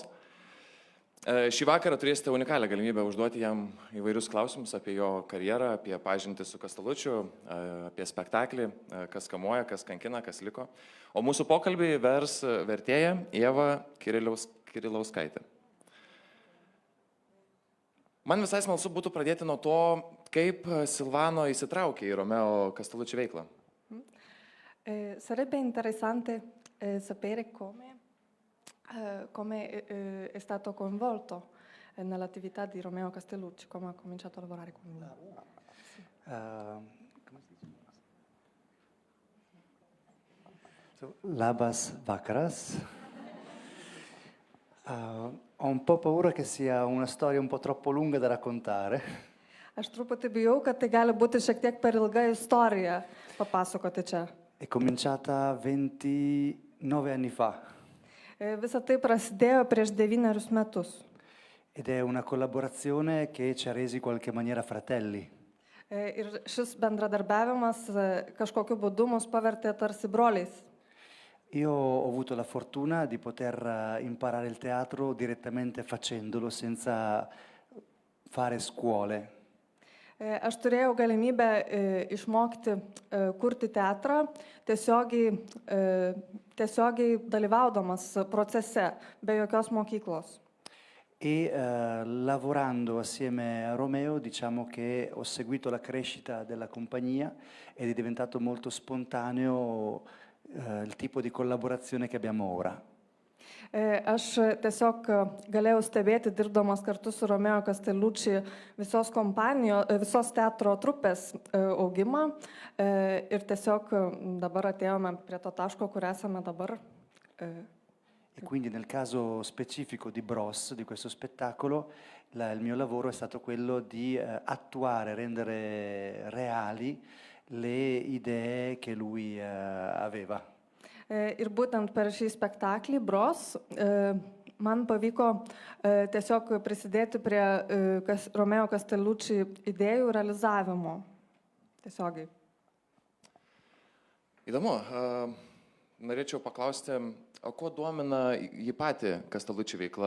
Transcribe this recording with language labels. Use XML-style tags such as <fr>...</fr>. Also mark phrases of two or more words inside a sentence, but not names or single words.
<lt>Šį vakarą turėsite unikalią galimybę užduoti jam įvairius klausimus apie jo karjerą, apie pažintį su Castellucciu, apie spektaklį, kas kamuoja, kas kankina, kas liko. O mūsų pokalbį vers vertėja Ieva Kirilauskaitė. Man visai smalsu būtų pradėti nuo to, kaip Silvano įsitraukė į Romeo Castellucci veiklą.</lt> <it>Sarebbe interessante sapere come è stato coinvolto nell'attività di Romeo Castellucci, come ha cominciato a lavorare con lui.</it> <lt>Labas vakaras.</lt> <it>Ho un po' paura che sia una storia un po' troppo lunga da raccontare.</it> <lt>Aš truputį bijau, kad tai gali būti šiek tiek per ilga istorija papasakoti čia.</lt> <it>È cominciata 29 anni fa.</it> <lt>Visa tai prasidėjo prieš 9 metus.</lt> <it>Ed è una collaborazione che ci ha resi in qualche maniera fratelli.</it> <lt>Ir šis bendradarbiavimas kažkokiu būdu mus pavertė tarsi broliais.</lt> <it>Io ho avuto la fortuna di poter imparare il teatro direttamente facendolo, senza fare scuole.</it> <lt>Aš turėjau galimybę išmokti kurti teatrą tiesiogiai dalyvaudamas procese, be jokios mokyklos.</lt> <it>E lavorando assieme a Romeo, diciamo che ho seguito la crescita della compagnia ed è diventato molto spontaneo il tipo di collaborazione che abbiamo ora.</it> <lt>Aš tiesiog galėjau stebėti, dirbdamas kartu su Romeo Castellucci, visos teatro trupės augimą ir tiesiog dabar atėjome prie to taško, kur esame dabar.</lt> <it>E quindi nel caso specifico di Bros, di questo spettacolo, il mio lavoro è stato quello di attuare, rendere reali le idee che lui aveva.</it> <lt>Ir būtent per šį spektaklį Bros man pavyko tiesiog prisidėti prie Romeo Castellucci idėjų realizavimo. Tiesiogiai. Įdomu. Norėčiau paklausti, o kuo domina jį patį Castellucci veikla?</lt>